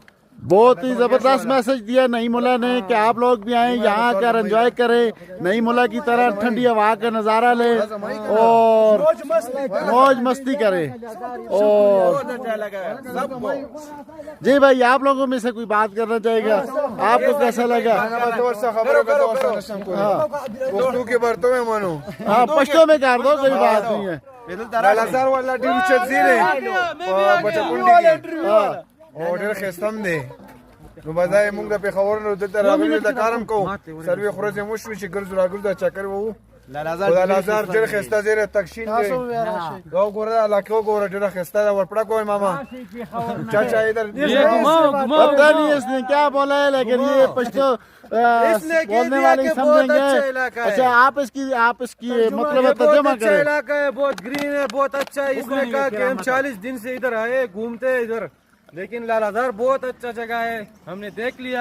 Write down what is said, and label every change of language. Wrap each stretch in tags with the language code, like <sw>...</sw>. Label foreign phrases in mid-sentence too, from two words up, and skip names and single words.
<ur>بہت ہی زبردست میسج دیا نئی ملا نے کہ آپ لوگ بھی آئے، یہاں آ کر انجوائے کریں، نئی ملا کی طرح ٹھنڈی ہوا کا نظارہ لیں اور موج مستی کریں. اور جی بھائی، آپ لوگوں میں سے کوئی بات کرنا چاہے گا? آپ کو کیسا لگا? ہاں، پشتو میں کر دو، کوئی بات نہیں ہے.</ur> <ps>ډېر ښایسته هم دی. نو به دا یې مونږ د پېښور نه دلته راغلي د کار هم کوو، څلوېښت ورځې مو شوې چې ګرځو راګرځو چکر ووهو. خو د لازار ډېر ښایسته ځای دی، تکشین دی. دا وګوره، دا علاقه وګوره، ډېره ښایسته ده. ورپړه کوئ ماما چاچا ادھر</ps> <ur>پتہ نہیں اس نے کیا بولا ہے، لیکن یہ پشتو بولنے والے سمجھیں گے۔ اچھا، آپ اس کی مطلب ترجمہ کریں۔ علاقہ ہے، بہت گرین ہے، بہت اچھا ہے۔ اس نے کہا کہ ہم 40 دن سے ادھر آئے گھومتے ادھر، لیکن لالازار بہت اچھا جگہ ہے، ہم نے دیکھ لیا۔</ur>